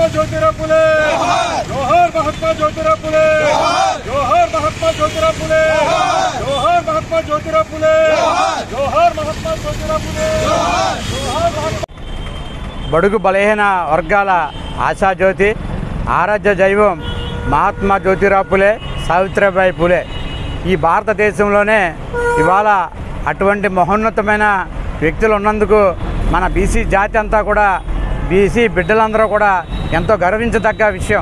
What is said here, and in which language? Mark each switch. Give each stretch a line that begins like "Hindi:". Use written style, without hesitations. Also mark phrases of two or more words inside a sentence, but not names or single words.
Marathi: ज्योतिराव फुले जोहर महात्मा ज्योतिराव फुले जोहर महात्मा ज्योतिराव फुले जोहर महात्मा ज्योतिराव फुले जोहर महात्मा ज्योतिराव फुले
Telugu: బడుగు బలహీన వర్గాల ఆశాజ్యోతి ఆరాధ్య దైవం మహాత్మా జ్యోతిరావు పూలే సావిత్రిబాయి పూలే ఈ భారతదేశంలోనే ఇవాళ అటువంటి మహోన్నతమైన వ్యక్తులు ఉన్నందుకు మన బీసీ జాతి అంతా కూడా బీసీ బిడ్డలందరూ కూడా ఎంతో గర్వించదగ్గ విషయం.